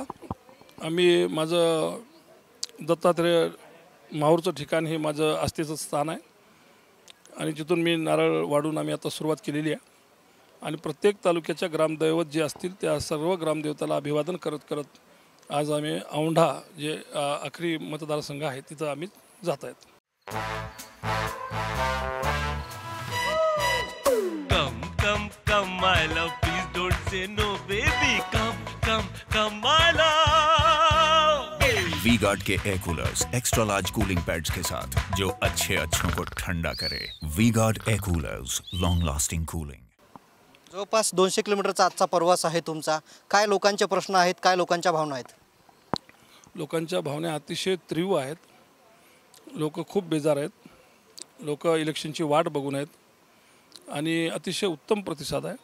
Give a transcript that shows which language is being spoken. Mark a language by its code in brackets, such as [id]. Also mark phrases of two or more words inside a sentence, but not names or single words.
[mr] आम्ही माझं दत्तात्रेय माहूरचं ठिकाण हे माझं आस्थेचं स्थान आहे आणि तिथून मी नारळ वाढून आम्ही आता सुरुवात केलेली आहे आणि प्रत्येक तालुक्याच्या ग्रामदैवत जे असतील त्या सर्व ग्रामदेवताला अभिवादन करत करत आज आम्ही औंढा जे आखरी मतदारसंघ आहे तिथं आम्ही जात आहेत। [en] Come, come, come, my love, please don't say no, baby. Come, come, come, my love. [hi] वी-गार्ड के [en] air coolers extra large cooling pads [hi] के साथ जो अच्छों को ठंडा करे। [en] V-Guard air coolers, long lasting cooling. [mr] जवळपास 200 किलोमीटरचा आजचा प्रवास आहे तुमचा। काय लोकांचे प्रश्न आहेत, काय लोकांच्या भावना आहेत? लोकांच्या भावना अतिशय तीव्र आहेत। लोक खूप बेजार आहेत। लोक इलेक्शनची वाट बघून आहेत आणि अतिशय उत्तम प्रतिसाद आहे।